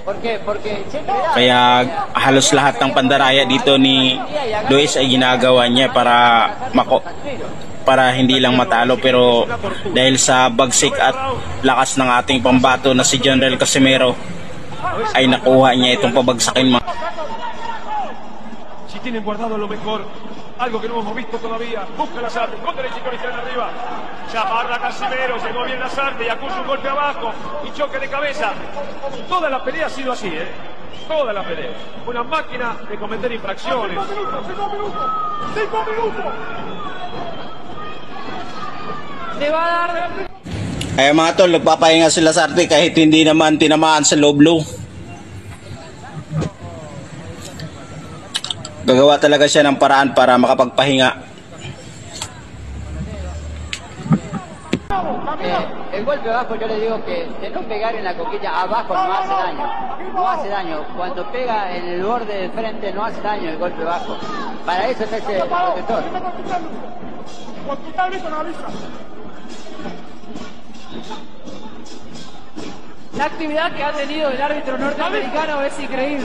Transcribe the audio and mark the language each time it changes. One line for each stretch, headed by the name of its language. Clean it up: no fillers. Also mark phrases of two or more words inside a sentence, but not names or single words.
Filipino: Kaya halos lahat ng pandaraya dito ni Luis ay ginagawa niya para hindi lang matalo, pero dahil sa bagsik at lakas ng ating pambato na si Jhonrel Casimero ay nakuha niya itong pabagsakin.
Spanish: Si tienen guardado lo mejor, algo que no hemos visto todavía. Busca Lasarte, con derechito izquierda arriba. Chaparra Casimero, llegó bien Lasarte y acusa un golpe abajo y choque de cabeza. Toda la pelea ha sido así, toda la pelea. Una máquina de cometer infracciones. 5 minutos. Le va a dar.
Filipino: Ay mga tol, nagpapahinga si Lasarte kahit hindi naman tinamaan sa
English: low blow.
Filipino: Gagawa talaga siya ng paraan para makapagpahinga.
Spanish: El golpe bajo yo le digo que de no pegar en la coquilla abajo no hace daño. No hace daño. Cuando pega en el borde del frente no hace daño el golpe bajo. Para eso es ese protector. La actividad que ha tenido el árbitro norteamericano es increíble.